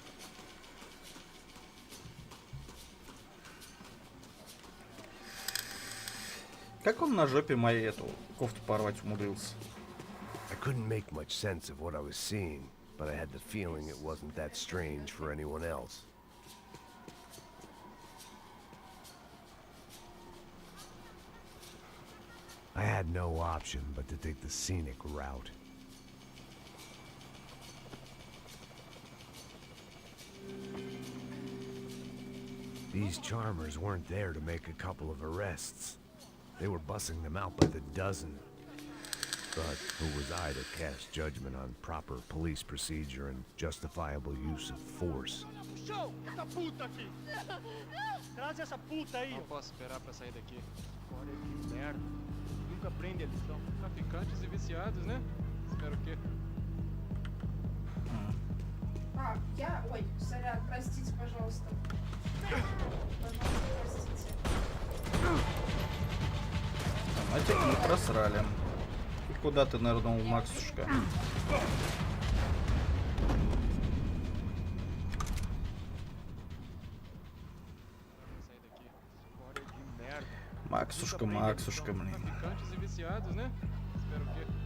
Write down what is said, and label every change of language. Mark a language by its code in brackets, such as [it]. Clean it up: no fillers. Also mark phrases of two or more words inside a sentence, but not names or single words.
[ru] Как он на жопе моей эту кофту порвать умудрился? [en] I couldn't make much sense of what I was seeing, but I had the feeling it wasn't that strange for anyone else. I had no option but to take the scenic route. These charmers weren't there to make a couple of arrests. They were bussing them out by the dozen. But who was I to cast judgment on proper police procedure and justifiable use of force? [pt] Não posso esperar pra sair daqui. Olha que merda. Nunca aprende a lição. Traficantes e viciados, né? Espero que... [ru] А, я... Ой, сорян, простите, пожалуйста. Пожалуйста, простите. Автоматик мы просрали. И куда ты нырнул, Максушка? Максушка, Максушка, блин. [pt] Traficantes e viciados, né? Espero que...